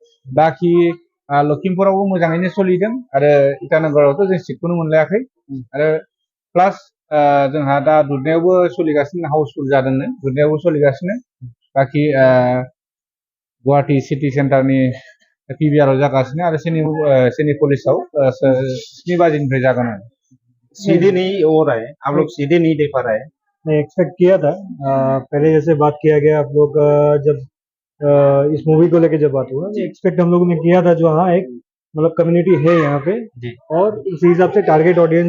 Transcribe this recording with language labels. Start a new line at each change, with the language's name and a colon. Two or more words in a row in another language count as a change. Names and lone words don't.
Bodo: बाखि लखिमपुरावबो मोजाङैनो सोलिदों आरो इटानगरावथ' जों सिटखौनो मोनलायाखै आरो प्लास जोंहा दा दुधनायावबो सोलिगासिनो हाउसफुल जादोंनो दुधनायावबो सोलिगासिनो बाखि गुवाहाटी सिटी सेन्टारनि पिभिआरआव जागासिनो आरो सिनेपलिसाव 7 बाजिनिफ्राय जागोन आरो
Hindi: सीधे नहीं हो रहा है, आप लोग सीधे नहीं दे पा रहे हैं। मैं एक्सपेक्ट किया था पहले जैसे बात किया गया आप लोग जब इस मूवी को लेके जब बात हुआ एक्सपेक्ट हम लोगों ने किया था जो हाँ एक मतलब कम्युनिटी है यहाँ पे और उसी हिसाब से
English: target audience